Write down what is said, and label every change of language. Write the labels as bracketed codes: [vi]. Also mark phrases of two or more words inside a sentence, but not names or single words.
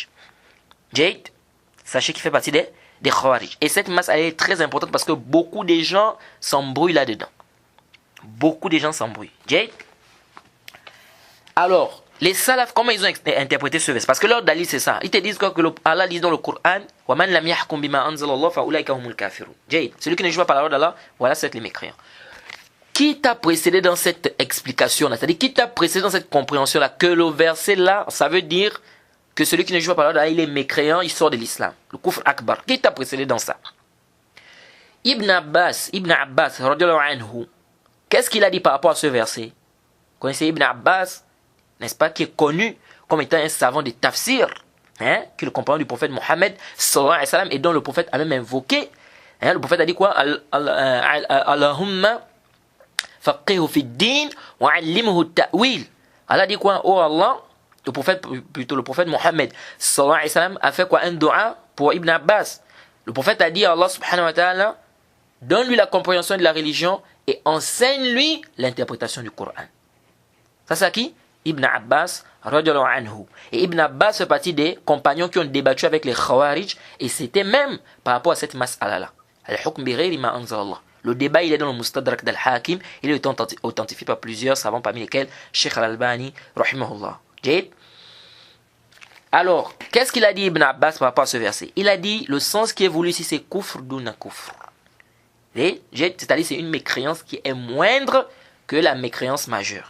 [fr] Jade, sachez qu'il fait partie des Khawarij. Et cette mas'ala est très importante parce que beaucoup de gens s'embrouillent là-dedans. Beaucoup de gens s'embrouillent. Jade. Alors, les salafs, comment ils ont interprété ce verset? Parce que leur dalil, c'est ça. Ils te disent quoi? Que Allah dit dans le Coran, [ar] وَمَنْ لَمْ يَحْكُمْ بِمَا أَنزَلَ اللَّهُ فَأُولَٰئِكَ هُمُ الْكَافِرُونَ. [fr] Jade, celui qui ne joue pas par la loi d'Allah, voilà, c'est les mécréants. Qui t'a précédé dans cette explication-là? C'est-à-dire, qui t'a précédé dans cette compréhension-là? Que le verset-là, ça veut dire que celui qui ne joue pas par la loi d'Allah, il est mécréant, il sort de l'islam. Le [ar] كفر أكبر. [fr] Qui t'a précédé dans ça? Ibn Abbas, [ar] رضي الله عنه, [fr] qu'est-ce qu'il a dit par rapport à ce verset? Vous connaissez Ibn Abbas, n'est-ce pas, qui est connu comme étant un savant de tafsir, qui est le compagnon du prophète Mohammed [ar] صلى الله عليه وسلم, [fr] et dont le prophète a même invoqué. Le prophète a dit quoi? [ar] اللهم فقهه في دين وعلمه تأويل. [fr] Allah dit quoi? Oh Allah, le prophète Mohammed [ar] صلى الله عليه وسلم [fr] a fait quoi? Un dua pour Ibn Abbas. Le prophète a dit à Allah [ar] سبحانه وتعالى, [fr] donne-lui la compréhension de la religion et enseigne-lui l'interprétation du Coran. Ça c'est à qui? Ibn Abbas [ar] رضي الله عنه. [fr] Et Ibn Abbas fait partie des compagnons qui ont débattu avec les Khawarij, et c'était même par rapport à cette mas'ala-là. [ar] الحكم بغير ما أنزل الله. [fr] Le débat, il est dans le Mustadrak d'Al-Hakim, il est authentifié par plusieurs savants, parmi lesquels Sheikh Al-Albani rahimahullah. Alors, qu'est-ce qu'il a dit Ibn Abbas par rapport à ce verset? Il a dit, le sens qui est voulu ici, c'est [ar] كفر دون كفر. [fr] C'est-à-dire, c'est une mécréance qui est moindre que la mécréance majeure.